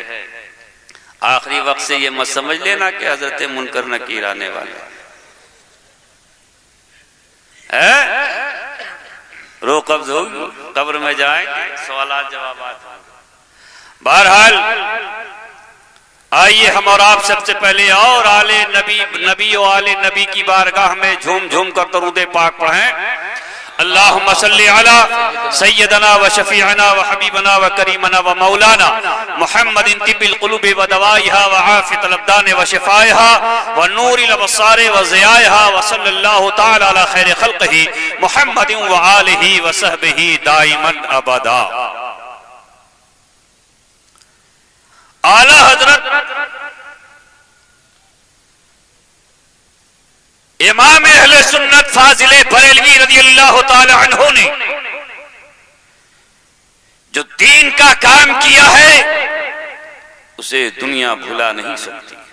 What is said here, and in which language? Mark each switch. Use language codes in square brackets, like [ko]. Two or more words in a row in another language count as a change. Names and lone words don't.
[ur] آخری وقت سے یہ مت سمجھ لینا کہ حضرت منکر نکیر آنے والے روح قبض ہوگی، قبر میں جائیں گے، سوالات جوابات ہوں گے۔ بہرحال آئیے ہم اور آپ سب سے پہلے اور آل نبی و آل نبی کی بارگاہ میں جھوم جھوم کر درود پاک پڑھیں۔ [ar] اللہم صلی علی سیدنا و شفیعنا و حبیبنا و کریمنا و مولانا محمد طب القلوب و دوائها و عافیت الابدان و شفائها و نور الابصار و ضیائها و صلی اللہ تعالی علی خیر خلقہ محمد و آلہ و صحبہ دائما ابدا۔ [ur] اعلیٰ حضرت امام اہل سنت فاضل بریلوی [ar] رضی اللہ تعالی عنہ [ur] نے جو دین کا کام کیا ہے اسے دنیا بھلا نہیں سکتی۔